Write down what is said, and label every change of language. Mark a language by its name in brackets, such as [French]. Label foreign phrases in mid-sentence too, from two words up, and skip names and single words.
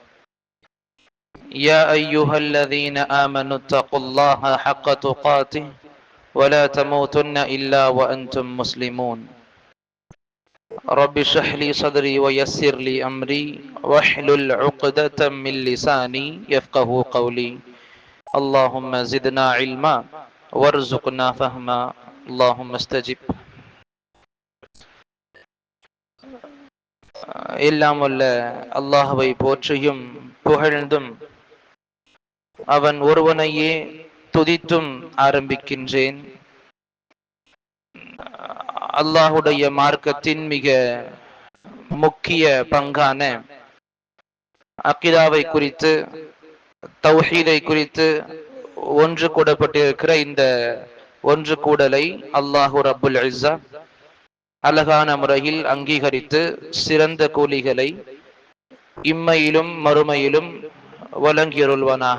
[Arabic] يا أيها الذين آمنوا اتقوا الله حق تقاته ولا تموتن إلا وأنتم مسلمون. رب اشرح لي صدري ويسر لي أمري واحلل عقدة من لساني يفقه قولي. اللهم زدنا علما وارزقنا فهما. اللهم استجب. [Tamil] எல்லாம் வல்ல அல்லாஹ்வை போற்றியும் புகழ்ந்தும் அவன் ஒருவனையே துதித்தும் ஆரம்பிக்கின்றேன். அல்லாஹுடைய மார்க்கத்தின் மிக முக்கிய பங்கான அக்கீதாவை குறித்து, தௌஹீதை குறித்து ஒன்று கூடப்பட்டிருக்கிற இந்த ஒன்று கூடலை [Arabic] الله رب العزة [Tamil] அழகான முறையில் அங்கீகரித்து சிறந்த கூலிகளை இம்மையிலும் மறுமையிலும் வழங்கியருள்வானாக.